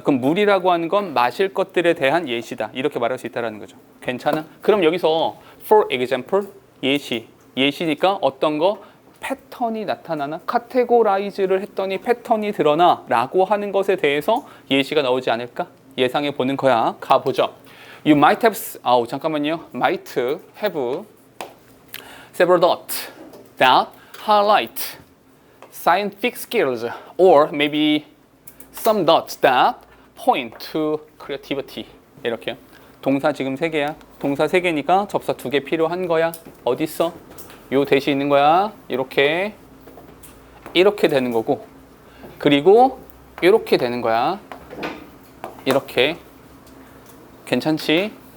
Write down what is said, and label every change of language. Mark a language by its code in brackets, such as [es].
[ko] 그럼 물이라고 하는 건 마실 것들에 대한 예시다. 이렇게 말할 수 있다는 거죠. 괜찮아? 그럼 여기서 [en] for example, [ko] 예시니까 어떤 거? 패턴이 나타나나? 카테고라이즈를 했더니 패턴이 드러나 라고 하는 것에 대해서 예시가 나오지 않을까? 예상해 보는 거야. 가보죠. [en] You might have, might have several dots that highlight scientific skills, or maybe some dots that point to creativity. [ko] 이렇게요. 동사 지금 3개야. 동사 3개니까 접사 2개 필요한 거야. 어디 있어? 요 대시 있는 거야. 이렇게 되는 거고, 그리고 이렇게 되는 거야. 이렇게. 괜찮지?